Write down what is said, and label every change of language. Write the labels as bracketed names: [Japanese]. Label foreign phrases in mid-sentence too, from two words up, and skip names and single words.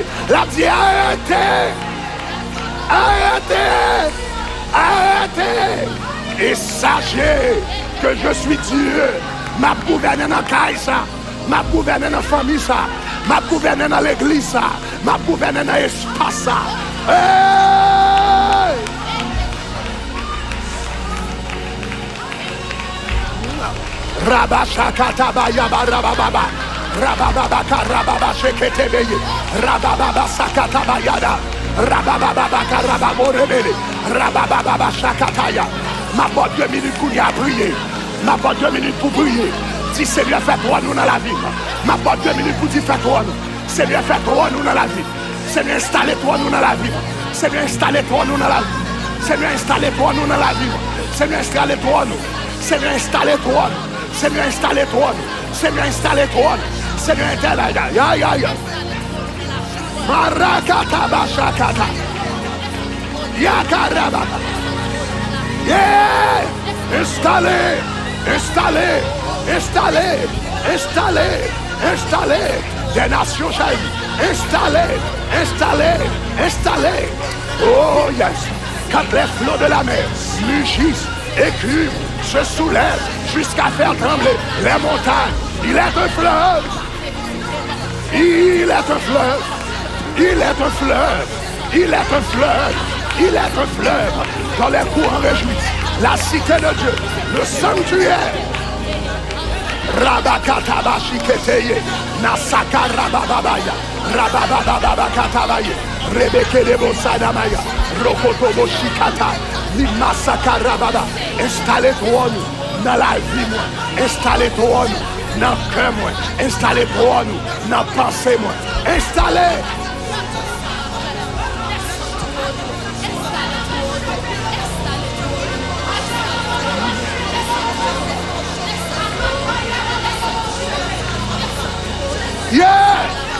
[French] La dit arrêtez, arrêtez, arrêtez. Et sachez que je suis Dieu. M'a gouverné dans la caille, m'a gouverné dans la famille, m'a gouverné dans l'église, m'a gouverné dans l'espace. Hey! Rabashakatabaya rabababa. Rabababa karababa sheketebeye. Rabababa sakatabayada. Rabababa karababorebele. Rabababa shakataya. Ma bonne 2 minutes pour y prier. Ma bonne 2 minutes pour prier. Si Seigneur fait toi nous dans la vie. Ma bonne 2 minutes pour dire fait toi nous. Seigneur fait toi nous dans la vie. Seigneur installe toi nous dans la vie. Seigneur installe toi nous dans la vie. Seigneur installe toi nous dans la vie. Seigneur installe toi nous. Seigneur installe toi nous. Seigneur installe toi nous. Seigneur installe toi nous. Seigneur installe ya ya ya. Marakata bashakata. Yakaraba. Yeah! Installez, installez, installez, installez, installez. Des nations jaillies. Installez, installez, installez. Oh yes. Quand les flots de la mer mugissent, écument, se soulèvent jusqu'à faire trembler les montagnes. Il est un fleuve. Il est un fleuve. Il est un fleuve. Il est un fleuve. Il est un fleuve dans les courants réjouissent. La cité de Dieu, le sanctuaire. Rabakatabashi keteye, Nasaka rabababaya, rababababakatabaye, Rebeke debo sadamaya, Rokotobo shikata, Limasaka rababa. Installez-toi nous dans la vie, moi. Installez-toi nous dans le cœur, moi. Installez-toi nous dans la pensée, moi. Installez. Yes!